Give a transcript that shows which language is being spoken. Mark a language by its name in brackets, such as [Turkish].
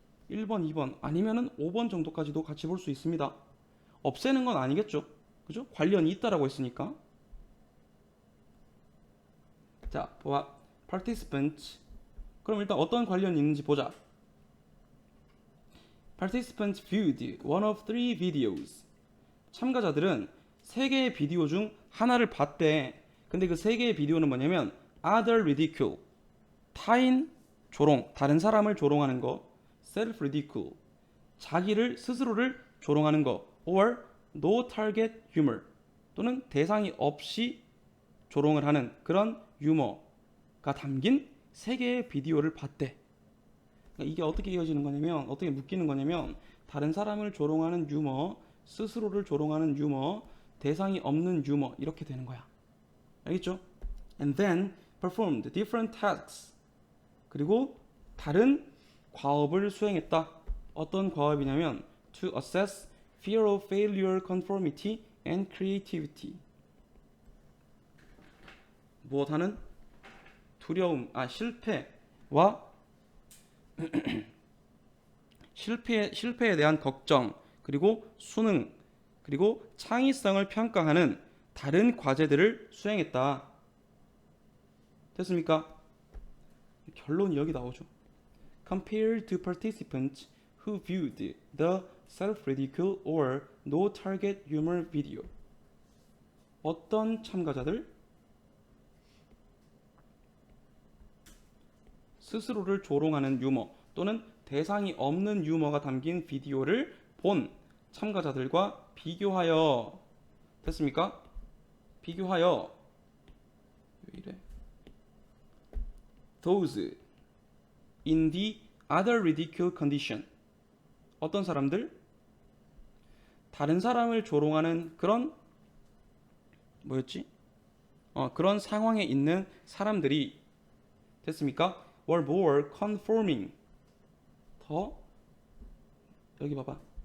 [Korean] 1번, 2번 아니면은 5번 정도까지도 같이 볼 수 있습니다. 없애는 건 아니겠죠? 그죠? 관련이 있다라고 했으니까. 자, 보아. participants. 그럼 일단 어떤 관련이 있는지 보자. [English] Participants viewed one of three videos. [Korean] 참가자들은 3개의 비디오 중 하나를 봤대. 근데 그 3개의 비디오는 뭐냐면 [English] other ridicule, [Korean] 타인 조롱, 다른 사람을 조롱하는 거, [English] self ridicule, [Korean] 스스로를 조롱하는 거, [English] or no target humor, [Korean] 또는 대상이 없이 조롱을 하는 그런 유머가 담긴 3개의 비디오를 봤대. 그러니까 이게 어떻게 이어지는 거냐면, 어떻게 묶이는 거냐면, 다른 사람을 조롱하는 유머, 스스로를 조롱하는 유머, 대상이 없는 유머, 이렇게 되는 거야. 알겠죠? [English] And then performed different tasks. [Korean] 그리고 다른 과업을 수행했다. 어떤 과업이냐면 [English] to assess fear of failure, conformity, and creativity. [Korean] 무엇하는? 두려움, 실패와 실패에 대한 걱정, 그리고 수능, 그리고 창의성을 평가하는 다른 과제들을 수행했다. 됐습니까? 결론이 여기 나오죠. [English] Compared to participants who viewed the self-ridicule or no target humor video. [Korean] 어떤 참가자들? 스스로를 조롱하는 유머 또는 대상이 없는 유머가 담긴 비디오를 본 참가자들과 비교하여. 됐습니까? 비교하여 왜 이래? [English] Those in the other ridicule condition. [Korean] 어떤 사람들? 다른 사람을 조롱하는 그런 그런 상황에 있는 사람들이 됐습니까? [English] were more conforming. [Korean] 여기 봐봐.